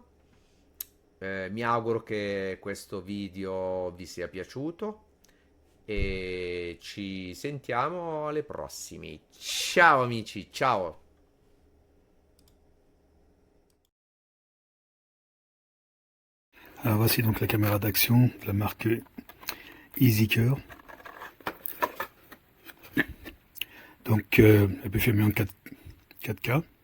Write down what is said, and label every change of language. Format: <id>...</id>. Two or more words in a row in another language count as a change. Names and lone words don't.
<it>Mi auguro che questo video vi sia piaciuto e ci sentiamo alle prossime. Ciao amici, ciao!</it> <fr>Alors voici donc la caméra d'action de la marque iZEEKER. Donc elle peut filmer en 4K.</fr>